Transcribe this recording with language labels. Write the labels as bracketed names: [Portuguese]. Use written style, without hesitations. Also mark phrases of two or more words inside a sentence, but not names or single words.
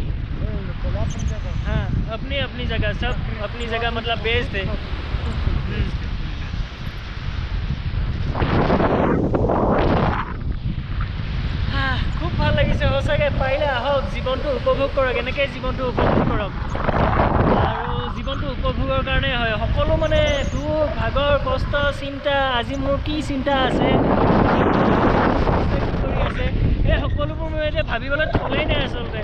[Hindi] हाँ, अपनी अपनी जगह, सब अपनी जगह मतलब बेस्ट है। [Assamese] খুব ভাল লাগিছে সঁচাকৈ। পাৰিলে আহক, জীৱনটো উপভোগ কৰক, এনেকৈ জীৱনটো উপভোগ কৰক। আৰু জীৱনটো উপভোগৰ কাৰণে হয়, সকলো মানে দুখ ভাগৰ কষ্ট চিন্তা, আজি মোৰ কি চিন্তা আছে কৰি আছে, এই সকলোবোৰ মই এতিয়া ভাবিবলৈ থলেই নাই আচলতে।